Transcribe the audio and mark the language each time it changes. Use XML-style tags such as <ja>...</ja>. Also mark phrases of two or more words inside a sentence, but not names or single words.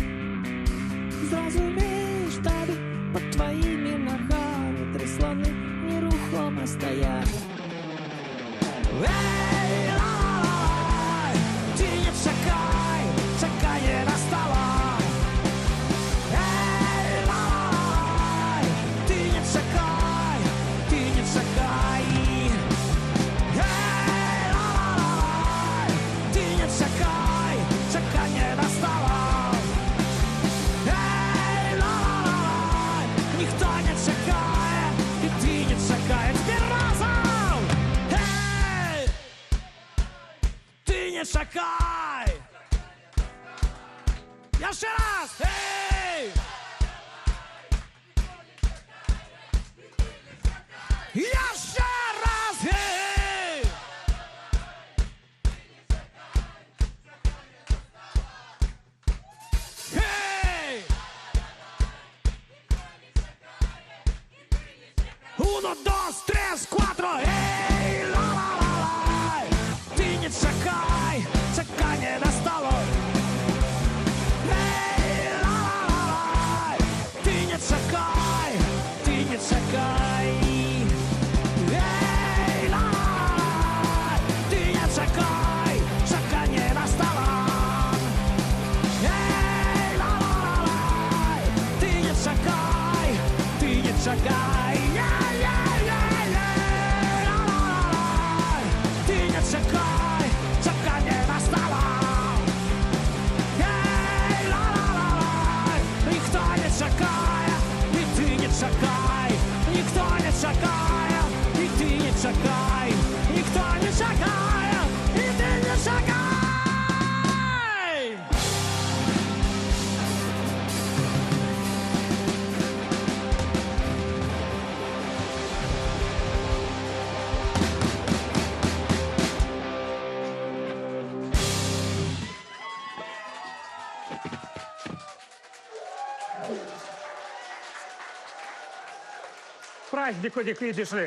<ru>Зразумеешь, тады под твоими ногами 3 слоны нерухомо стоят. Эй, ла-ла-лай,</ru> <be>ты не чакай, чаканье настало. Эй, ла-ла-лай, ты не чакай, ты не чакай. Эй, ла-ла-лай, ты не чакай, чаканье настало. Эй,</be> <ru>ла-ла-лай, никто не чакает, и ты не чакаешь. Теперь разом! Эй,</ru> <be>ты не чакай.</be> <ru>Еще раз! Эй! Еще раз! Эй! Эй!</ru> <es>Uno, dos, tres, cuatro! Эй, ла-ла-ла-лай!</es> <be>Ты не чакай, чаканье настало. Эй, ла-ла-ла-лай! Ты не чакай, ты не чакай. Эй, ла-ла-лай! Ты не чакай, чаканье настало. Эй, ла-ла-ла-лай! Ты не чакай, ты не чакай. Ла-ла-ла-лай! Ты не чакай, чаканье настало. Эй, ла-ла-ла-лай!</be> <ru>Никто не чакает, и ты не чакай. Никто не чакает, и ты не чакай. Никто не чакает, и ты не чакай. Праздник у них, видишь ли.</ru>